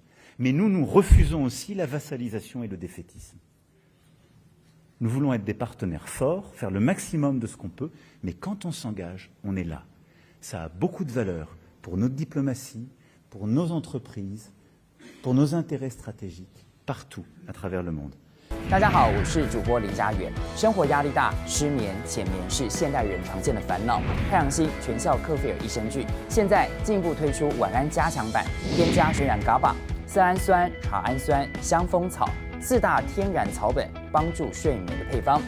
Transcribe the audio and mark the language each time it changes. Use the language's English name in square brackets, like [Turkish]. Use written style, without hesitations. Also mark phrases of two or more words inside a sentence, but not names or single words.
[French] Mais nous refusons aussi la vassalisation et le défaitisme. Nous voulons être des partenaires forts, faire le maximum de ce qu'on peut, mais quand on s'engage, on est là. Ça a beaucoup de valeur pour notre diplomatie, pour nos entreprises, pour nos intérêts stratégiques, partout à travers le monde. [Chinese] 大家好，我是主播林家远。生活压力大、失眠、浅眠是现代人常见的烦恼。太阳星全效克菲尔益生菌现在进一步推出晚安加强版，添加天然 GABA、色氨酸、茶氨酸、香蜂草4大天然草本，帮助睡眠的配方。